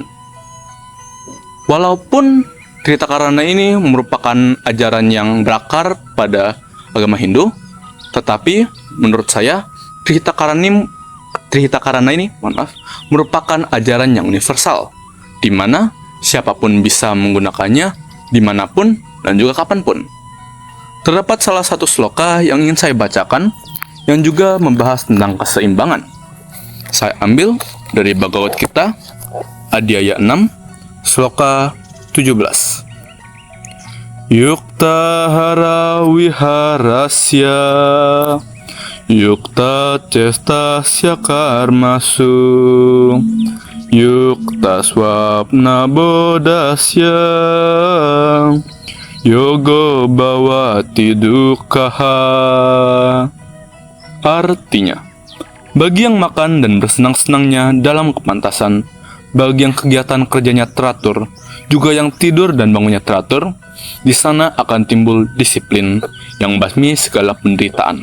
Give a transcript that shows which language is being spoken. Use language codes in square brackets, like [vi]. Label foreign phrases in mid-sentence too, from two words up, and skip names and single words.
[id] Walaupun Trihita Karana ini merupakan ajaran yang berakar pada agama Hindu, tetapi menurut saya Trihita Karana ini merupakan ajaran yang universal, di mana siapapun bisa menggunakannya dimanapun dan juga kapanpun. Terdapat salah satu sloka yang ingin saya bacakan yang juga membahas tentang keseimbangan. Saya ambil dari Bhagavad Gita, Adhyaya 6, sloka 17. [sa] Yukta hara viharasya, yukta cestasya karmasu, yukta swapna bodasya, yogo bhavati dukkhaha. [id] Artinya, bagi yang makan dan bersenang-senangnya dalam kepantasan, bagi yang kegiatan kerjanya teratur, juga yang tidur dan bangunnya teratur, di sana akan timbul disiplin yang basmi segala penderitaan.